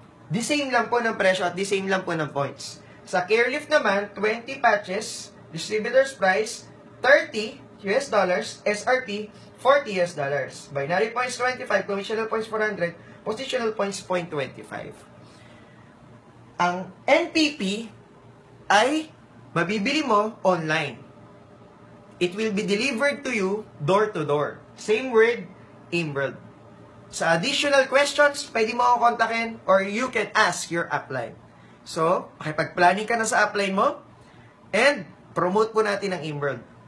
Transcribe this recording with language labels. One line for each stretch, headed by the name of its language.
Filipino: The same lang po ng presyo at the same lang po ng points. Sa CareLift naman, 20 patches, distributor's price, $30 US, SRP, $40 US.
English: Binary points, 25, commissional points, 400, positional points, 0.25.
Filipino: Ang NPP ay mabibili mo online.
English: It will be delivered to you door to door. Same word, Emerald. Sa additional questions,
Filipino: pwede mo akong kontakin
English: or you can ask your upline.
Filipino: So, makipag-planning ka na sa upline mo and promote po natin ang Emerald.